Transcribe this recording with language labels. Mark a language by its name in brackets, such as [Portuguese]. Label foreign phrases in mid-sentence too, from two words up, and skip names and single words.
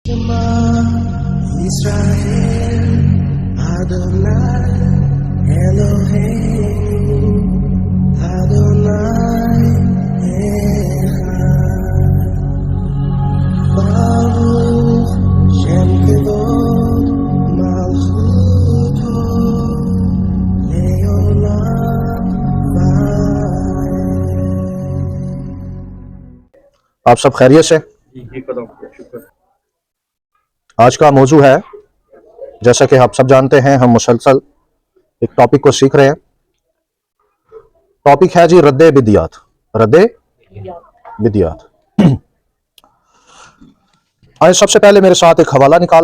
[Hebrew] ישראל, אדוני, אלוהים, אדוני, אחד, ברוך שם כבוד מלכותו, לעולם ועד. [Urdu] آپ سب خیریت سے. آج کا موضوع ہے، جیسا کہ آپ سب جانتے ہیں، ہم مسلسل ایک ٹاپک کو سیکھ رہے ہیں. ٹاپک ہے جی ردِ بدعات. ردِ بدعات. آئیے سب سے پہلے میرے ساتھ ایک حوالہ نکال لیں.